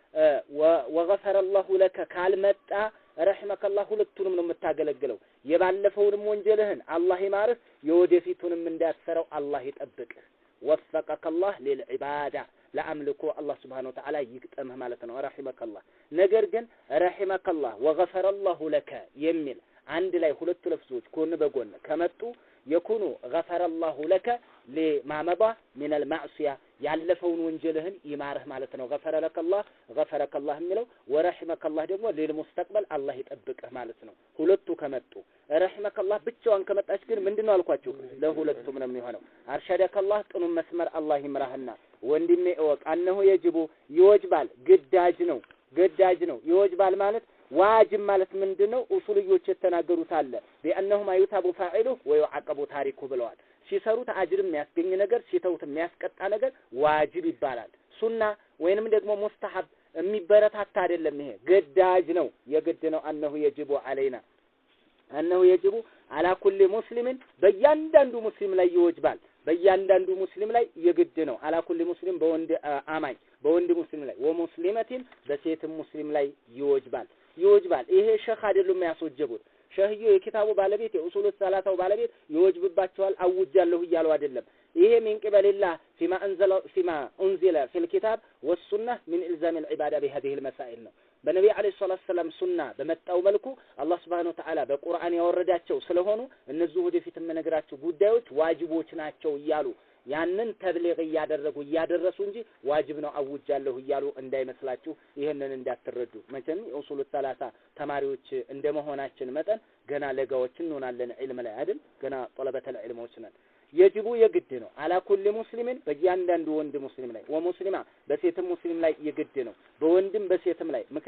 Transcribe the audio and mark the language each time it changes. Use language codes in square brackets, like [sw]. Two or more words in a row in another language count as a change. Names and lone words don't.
[ar] وغفر الله لك [am] ካልመጣ ረሂመከላህ ሁለቱንም ነው የምታገለግለው። የባለፈውንም ወንጀልህን አላህ ይማርህ የወደፊቱንም እንዳትሰራው አላህ ይጠብቅህ። [ar] ووفقك الله للعبادة [am] ለአምልኮ አላህ [ar] سبحانه وتعالى [am] ይግጠምህ ማለት ነው። ረሂመከላህ ነገር ግን [ar] رحمك الله وغفر الله لك [am] የሚል አንድ ላይ ሁለቱ ለፍዞች ጎን በጎን ከመጡ [ar] يكون غفر الله لك لما مضى من المعصية [am] ያለፈውን ወንጀልህን ይማርህ ማለት ነው [ar] غفر لك الله [am] የሚለው [ar] ورحمك الله [am] ደግሞ ለልሙስተቅበል አላህ ይጠብቅህ ማለት ነው ሁለቱ ከመጡ [ar] رحمك الله [am] ብቻዋን ከመጣች ግን ምንድነው አልኳችሁ ለሁለቱም ነው የሚሆነው [ar] أرشدك الله [am] ጥኑ መስመር አላህ ይምራህና ወንድሜ እወቅ [ar] أنه يجب [am] ይወጅባል ግዳጅ ነው ይወጅባል ማለት ዋጅብ ማለት ምንድነው ኡሱልዮች የተናገሩት አለ [ar] بأنه يثاب فاعله ويعاقب تاركه [am] ብለዋል ሲሰሩት አጅርም የሚያስገኝ ነገር ሲተውት የሚያስቀጣ ነገር ዋጅብ ይባላል ሱና ወይንም ደግሞ ሙስተሐብ የሚበረታታ አይደለም ይሄ ግዳጅ ነው የግድ ነው [ar] أنه يجب علينا أنه يجب على كل [am] مسلم በእያንዳንዱ ሙስሊም ላይ ይወጅባል በእያንዳንዱ ሙስሊም ላይ የግድ ነው [ar] على كل مسلم [am] በወንድ አማኝ በወንድ ሙስሊም ላይ ወሙስሊመቲን በሴት ሙስሊም ላይ ይወጅባል ይሄ ሸኽ አይደሉም ያስወጀቡት ሸህዩ የኪታቡ ባለቤት የኡሱል ሰላሳው ባለቤት ይወጅብባቸዋል አውጃለሁ ይያሉ አይደለም ይሄ [ar] من قبل الله فيما انزل في الكتاب والسنه من الزام العباده بهذه المسائل [am] ነው በነብዩ [ar] عليه الصلاة والسلام [am] ሱና በመጣው መልኩ አላህ [ar] سبحانه وتعالى [am] በቁርአን ያወረዳቸው ስለሆኑ እነዚህ ወደፊት የምነግራቸው ጉዳዮች ዋጅቦች ናቸው ይያሉ ያንን ተብሊግ ያደረሱ እንጂ ዋጅብ ነው አውጃለሁ ይያሉ እንዳይመስላችሁ ይሄንን እንዳትረዱ መቼም የኡሱል ሰላሳ ተማሪዎች እንደመሆናችን መጠን ገና ለጋዎች እንሆናለን ዒልም ላይ አይደል ገና ጠለበተል ዒልሞች ነን የጅቡ የግድ ነው [ar] على كل مسلم [am] በእያንዳንዱ ወንድ ሙስሊም ላይ ወሙስሊማ በሴትም ሙስሊም ላይ የግድ ነው በወንድም በሴትም ላይ